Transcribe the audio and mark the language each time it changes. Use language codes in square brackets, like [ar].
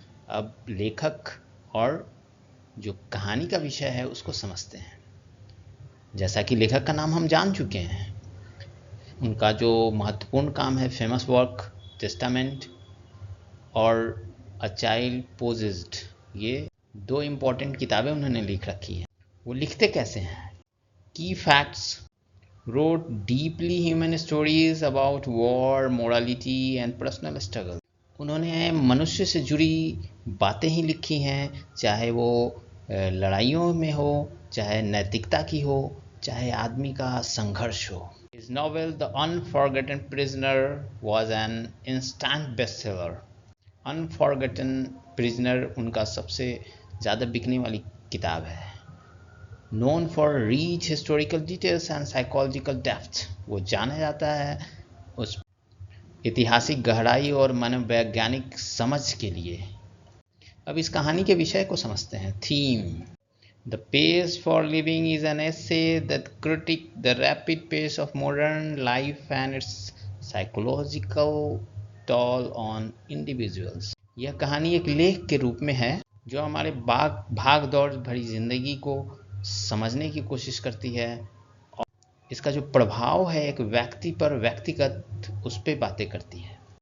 [hi] अब लेखक और जो कहानी का विषय है उसको समझते हैं। जैसा कि लेखक का नाम हम जान चुके हैं, उनका जो महत्वपूर्ण काम है फेमस वर्क टेस्टामेंट और अ चाइल्ड पोजेस्ड, ये दो इम्पॉर्टेंट किताबें उन्होंने लिख रखी हैं। वो लिखते कैसे हैं? [en] Key facts, wrote deeply human stories about war, morality and personal struggle। [hi] उन्होंने मनुष्य से जुड़ी बातें ही लिखी हैं, चाहे वो लड़ाइयों में हो, चाहे नैतिकता की हो, चाहे आदमी का संघर्ष हो। [en] His novel The Unforgotten Prisoner was an instant bestseller। [hi] Unforgotten Prisoner उनका सबसे ज़्यादा बिकने वाली किताब है। [en] Known for rich historical details and psychological depth, [hi] वो जाना जाता है उस ऐतिहासिक गहराई और मनोवैज्ञानिक समझ के लिए। अब इस कहानी के विषय को समझते हैं। [en] Theme: The Pace for Living is an essay that critiques the rapid pace of modern life and its psychological toll on individuals। [hi] यह कहानी एक लेख के रूप में है जो हमारे भाग दौड़ भरी जिंदगी को समझने की कोशिश करती है और इसका जो प्रभाव है एक व्यक्ति पर व्यक्तिगत उस पर बातें करती है।